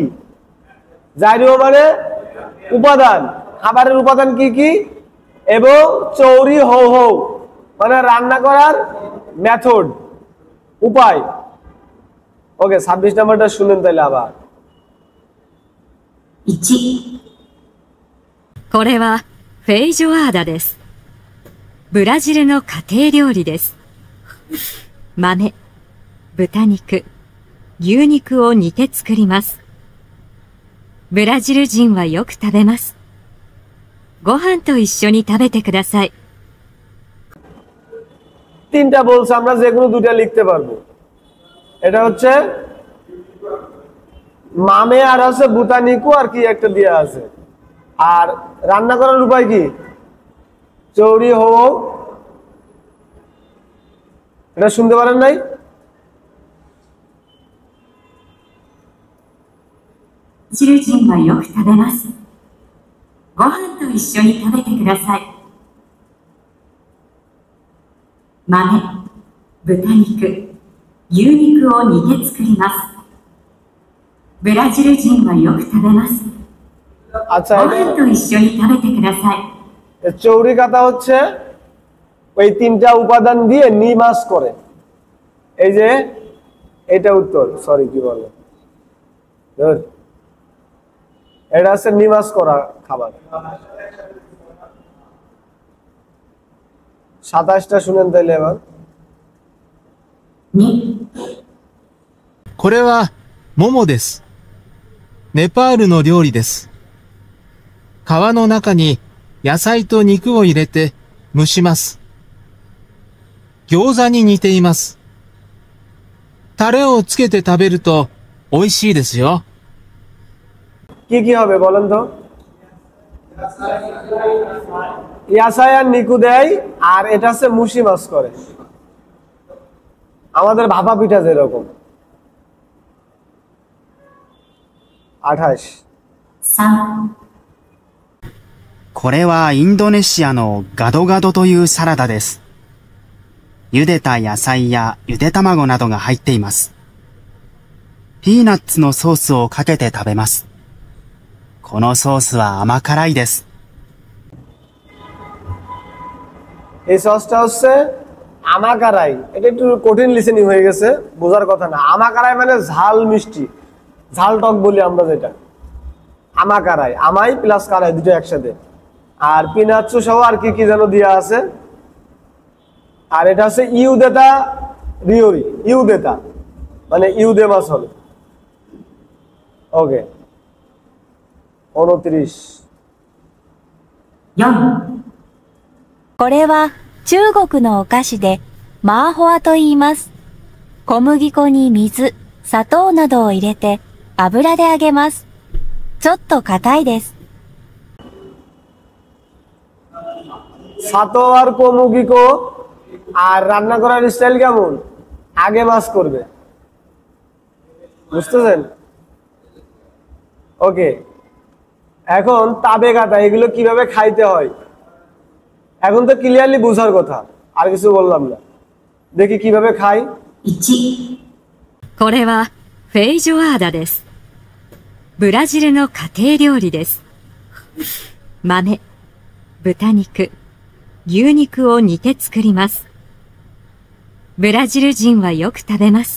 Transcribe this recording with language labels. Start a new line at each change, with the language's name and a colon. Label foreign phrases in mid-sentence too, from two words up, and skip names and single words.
Bangla: জাইরিও মানে উপাদান, খাবারের উপাদান কি কি, এবং
Japanese: 調理 方法
Bangla: মানে রান্না করার মেথড, উপায়। ওকে 26 নাম্বারটা শুনেন তাহলে আবার।
Japanese: 1、これはフェイジョアーダです。ブラジルの家庭料理です。豆、豚肉、牛肉を煮て作ります。ブラジル人はよく食べます。ご飯と一緒に食べてください。
Bangla: তিনটা বলছে, আমরা যে কোনো দুইটা লিখতে পারবো। এটা হচ্ছে মামে আর আছে বুতানিকু আর কি একটা দেয়া আছে। আর রান্না করার উপায় কি?
Japanese: 調理 法,
Bangla: এটা শুনতে পারেন নাই?
Japanese: ブラジル人はよく食べます。ご飯と一緒に食べてください。豆、豚肉、牛肉を煮て作ります。ブラジル人はよく食べます。
Bangla: আচ্ছা,
Japanese: ご飯と一緒に食べてください。
Bangla: চৌরি কাটা হচ্ছে ওই তিনটা উপাদান দিয়ে নিমাস করে। এই যে এটা উত্তর, সরি কি বলে, এটা হচ্ছে নিমাস করা খাবার। 27টা শুনেন তাইলে এবার।
Japanese: 2、これは、モモです。ネパールの料理です。皮の中に野菜と肉を入れて蒸します。餃子に似ています。タレをつけて食べると美味しいですよ。
Bangla: কি কি হবে বলেন তো? ইয়াসাই আর নিকু দেয়, আর এটা হচ্ছে
Japanese: 蒸し ます
Bangla: করে, আমাদের ভাপা পিঠা যেরকম।
Japanese: 28、 3、これはインドネシアのガドガドというサラダです。茹でた野菜やゆで卵などが入っています。ピーナッツのソースをかけて食べます。このソースは甘辛いです。
Bangla: এই সসটা হচ্ছে আমাকারাই। এটা একটু কঠিন লিসেনিং হয়ে গেছে, বোঝার কথা না। আমাকারাই মানে ঝাল মিষ্টি, ঝাল টক বলি আমরা যেটা। আমাকারাই, আমাই প্লাস কারাই দুটো একসাথে। আর পিনাচ্চু সহ আর কি কি যেন দেওয়া আছে। আর এটা হচ্ছে
Japanese: ゆでた 料理,
Bangla: ইউদেতা মানে
Japanese: ゆで ます
Bangla: হবে। ওকে 29、
Japanese: 4、これは中国のお菓子でマーホアと言います。小麦粉に水、砂糖などを入れて油で揚げます。ちょっと硬いです。
Bangla: ছাতো আর কমুগিকো আর রান্না করার স্টাইল কেমন?
Japanese: 揚げ ます
Bangla: করবে, বুঝতেছেন? ওকে, এখন
Japanese: 食べ 方
Bangla: এগুলো কিভাবে খাইতে হয় এখন তো ক্লিয়ারলি বোঝার কথা, আর কিছু বললাম না। দেখি কিভাবে খাই।
Japanese: 1、これはフェイジョアーダです。ブラジルの家庭料理です。豆、豚肉、牛肉を煮て作ります。ブラジル人はよく食べます。